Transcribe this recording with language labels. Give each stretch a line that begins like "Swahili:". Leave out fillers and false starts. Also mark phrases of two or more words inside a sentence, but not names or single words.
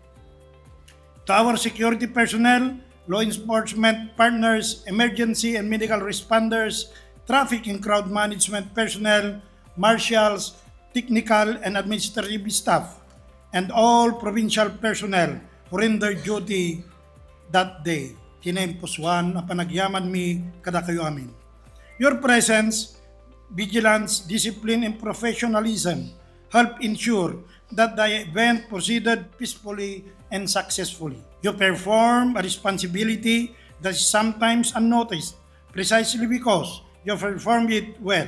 English: To our security personnel, law enforcement partners, emergency and medical responders, traffic and crowd management personnel, marshals, technical and administrative staff, and all provincial personnel who rendered duty that day.
Iloko: Kinempuswan na panagyaman mi kada kayo amin.
English: Your presence, vigilance, discipline, and professionalism help ensure that the event proceeded peacefully and successfully. You perform a responsibility that is sometimes unnoticed precisely because you performed it well.